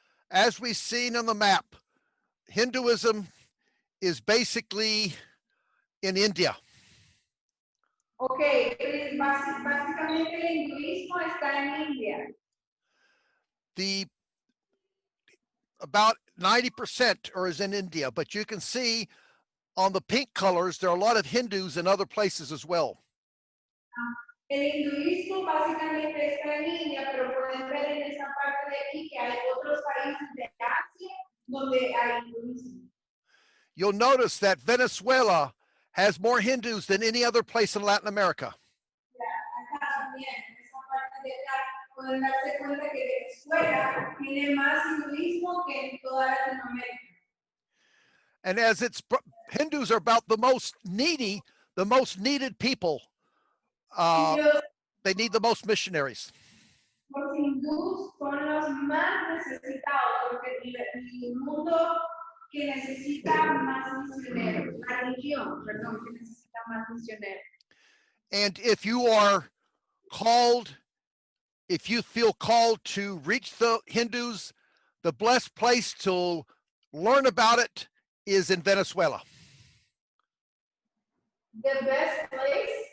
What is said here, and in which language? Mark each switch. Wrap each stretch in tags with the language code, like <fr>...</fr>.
<en>As we've seen on the map, Hinduism is basically in India.</en> <es>Ok, básicamente el hinduismo está en India.</es> <en>About 90% is in India, but you can see on the pink colors, there are a lot of Hindus in other places as well.</en> <es>El hinduismo básicamente está en India, pero pueden ver en esa parte de aquí que hay otros países de Asia donde hay hinduismo.</es> <en>You'll notice that Venezuela has more Hindus than any other place in Latin America.</en> <es>Acá también, en esa parte de acá, pueden darse cuenta que Venezuela tiene más hinduismo que en toda Latinoamérica.</es> <en>And as Hindus are about the most needy, the most needed people, they need the most missionaries.</en> <es>Los hindús son los más necesitados porque el mundo que necesita más misioneros, la región, perdón, que necesita más misioneros.</es> <en>And if you are called, if you feel called to reach the Hindus, the blessed place to learn about it is in Venezuela. The best place?</en>